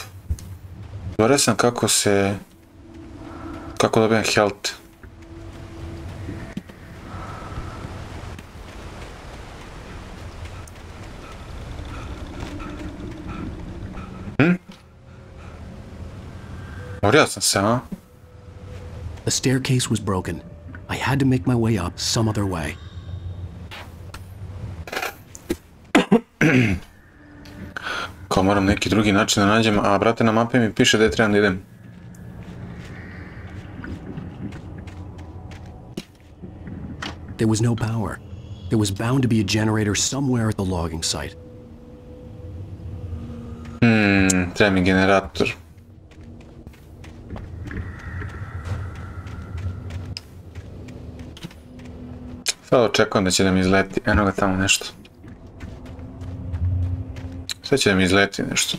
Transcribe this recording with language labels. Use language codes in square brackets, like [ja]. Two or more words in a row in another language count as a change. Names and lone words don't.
[sr] Govorio sam kako se... Kako dobijem health. Morio sam se, a? [en] The staircase was broken. I had to make my way up some other way. [sr] Kao moram neki drugi način da nađem, a brate na mapi mi piše da trebam da idem. [en] There was no power. There was bound to be a generator somewhere at the logging site. [sr] Treba mi generator. Sad očekujem da će da mi izleti. Eno ga tamo nešto. Sad će da mi izleti nešto.